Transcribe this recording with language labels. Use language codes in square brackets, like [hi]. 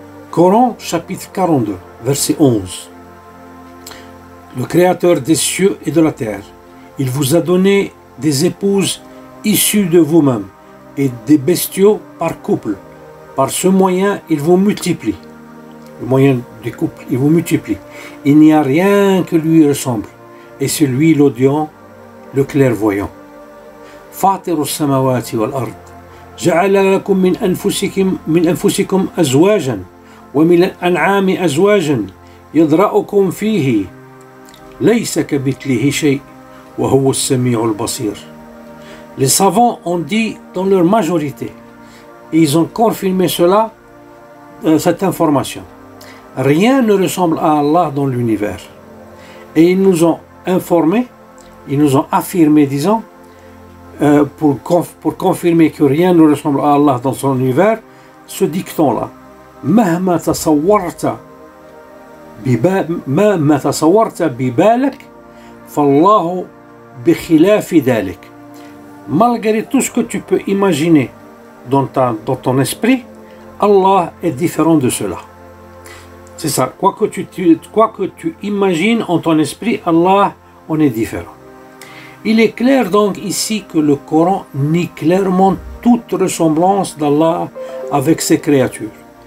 [fr] Coran chapitre 42, verset 11. Le Créateur des cieux et de la terre, il vous a donné des épouses issues de vous-même et des bestiaux par couple. Par ce moyen, il vous multiplie. Le moyen du couple, il vous multiplie. Il n'y a rien que lui ressemble. Et c'est lui l'audient, le clairvoyant. [ar] فاطر السماوات والأرض جعل لكم من أنفسكم أزواجا ومن الأنعام أزواجا يذرأكم فيه ليس كمثله شيء وهو السميع البصير. [fr] Les savants ont dit dans leur majorité, et ils ont confirmé cela, cette information. Rien ne ressemble à Allah dans l'univers. Et ils nous ont informé, ils nous ont affirmé, disons, pour confirmer que rien ne ressemble à Allah dans son univers, ce dicton-là. [ar] مهما تصورت ببالك فالله بخلاف ذلك. [fr] Malgré tout ce que tu peux imaginer dans ton esprit, Allah est différent de cela. C'est ça. Quoi que tu imagines en ton esprit, Allah en est différent. Il est clair donc ici que le Coran nie clairement toute ressemblance d'Allah avec ses créatures.